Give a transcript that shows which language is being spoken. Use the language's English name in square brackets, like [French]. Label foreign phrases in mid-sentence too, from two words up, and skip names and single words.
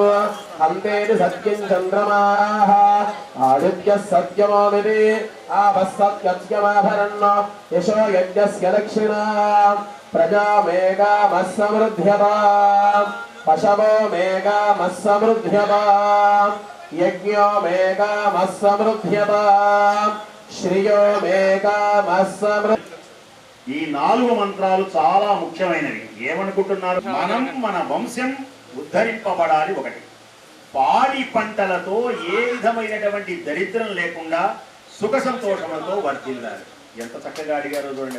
[Sanskrit] हन्तेति सत्यं चन्द्रमाः आदित्यः सत्यमोमिति आपः सत्यस्यमाभरन् यशो यज्ञस्य दक्षिणा प्रजामेकामः समृद्ध्यताम् पशवो मेकामः समृद्ध्यताम् यज्ञो मेकामः समृद्ध्यताम् श्रियो मेकामः समृद्ध्यताम्. [Telugu] ఈ 4 మంత్రాలు చాలా ముఖ్యమైనవి. ఏమనుకుంటున్నారు? మనం మన వంశం ఉద్ధరింపబడాలి. ఒకటి, పాడి పంటలతో ఏ విధమైనటువంటి దరిద్రం లేకుండా సుఖ సంతోషములతో వర్ధిల్లాలి. ఎంత చక్కగా అడిగారో చూడండి.